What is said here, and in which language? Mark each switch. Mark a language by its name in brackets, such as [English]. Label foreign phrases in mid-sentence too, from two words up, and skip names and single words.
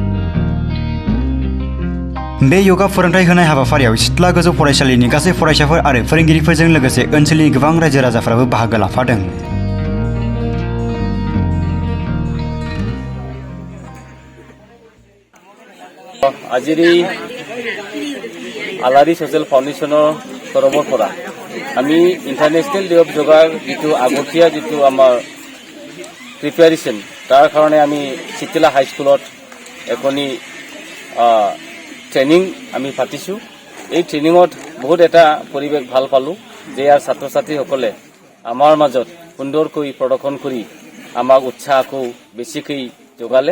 [Bodo] बे योगा फोरोंथाय होनाय हाबाफारियाव सिथला गोजौ फरायसालिनि गासै फरायसाफोर आरो फोरोंगिरिफोरजों लोगोसे ओनसोलनि गोबां रायजो राजाफोराबो बाहागो लाफादों। [Assamese] আজিৰি আলাৰি ছচিয়েল ফাউণ্ডেশ্যনৰ তৰফৰ পৰা আমি ইন্টারন্যাশনাল ডে অফ যোগাৰ যিটো আগতীয়া যিটো আমাৰ প্ৰিপাৰেচন তাৰ কাৰণে আমি চিতলা হাই স্কুলত এখনি ট্ৰেইনিং আমি পাতিছো। এই ট্ৰেইনিঙত বহুত এটা পৰিৱেশ ভাল পালো যে ইয়াৰ ছাত্ৰ ছাত্ৰীসকলে আমাৰ মাজত সুন্দৰকৈ প্ৰদৰ্শন কৰি আমাক উৎসাহ আকৌ বেছিকৈ যোগালে।